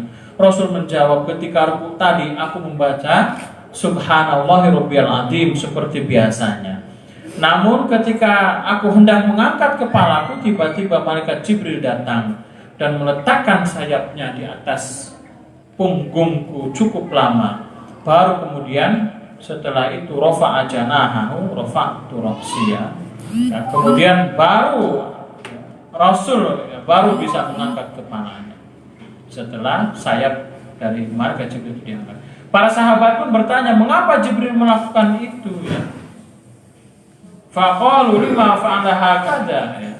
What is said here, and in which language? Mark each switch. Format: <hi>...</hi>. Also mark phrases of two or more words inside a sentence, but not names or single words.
<id>Rasul menjawab, ketika rukuk tadi aku membaca</id> <ar>سبحان الله ربي العظيم</ar> <id>seperti biasanya. Namun ketika aku hendak mengangkat kepalaku, tiba-tiba malaikat Jibril datang dan meletakkan sayapnya di atas punggungku cukup lama. Baru kemudian setelah itu</id> <ar>رفع جناحه رفعت رأسي.</ar> <id>Ya, kemudian baru Rasul ya, baru bisa mengangkat kepalanya setelah sayap dari malaikat Jibril diangkat. Para sahabat pun bertanya, mengapa Jibril melakukan itu ya?</id> <ar>فقالوا لم فعل هكذا ya.</ar>